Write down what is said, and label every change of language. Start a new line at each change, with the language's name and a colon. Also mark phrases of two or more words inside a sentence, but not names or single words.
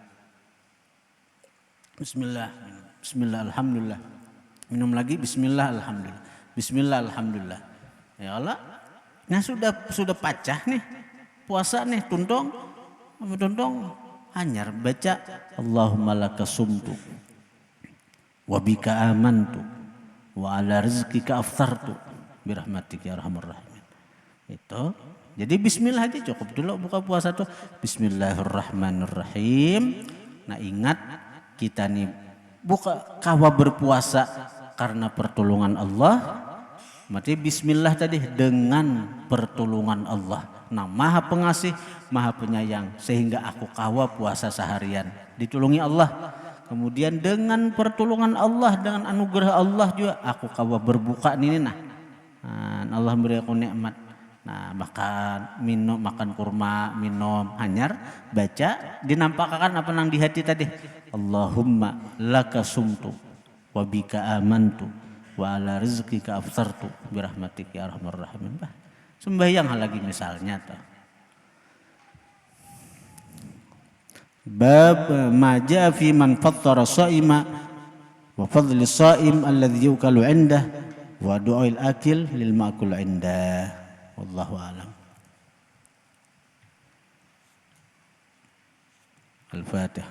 Banjar: Bismillah minum.
Arabic: بسم الله الحمد لله.
Banjar: Minum lagi
Arabic: بسم الله الحمد لله. بسم الله الحمد لله.
Banjar: Ya Allah. Nah sudah pacah nih puasa nih tuntong hanyar baca
Arabic: اللهم لك صمت وبك آمنت وعلى رزقك أفطرت برحمتك يا أرحم الراحمين.
Banjar: Itu. Jadi bismillah aja cukup dulu buka puasa tuh. Bismillahirrahmanirrahim. Nah ingat kita nih buka kawa berpuasa karena pertolongan Allah. Mati bismillah tadi dengan pertolongan Allah. Nah maha pengasih, maha penyayang. Sehingga aku kawa puasa seharian. Ditolongi Allah. Kemudian dengan pertolongan Allah, dengan anugerah Allah juga aku kawa berbuka ini nah. Allah beri aku nikmat. Nah makan, minum, makan kurma, minum, hanyar, baca, dinampakkan apa nang di hati tadi.
Arabic: اللهم لك صمت وبك آمنت وعلى رزقك أفطرت برحمتك يا أرحم الراحمين.
Banjar: Sembahyang lagi misalnya tuh.
Arabic: باب ما جاء في من فطر صائما وفضل صائم الذي يؤكل عنده ودعاء الآكل للمأكول عنده. والله أعلم. Al-Fatihah.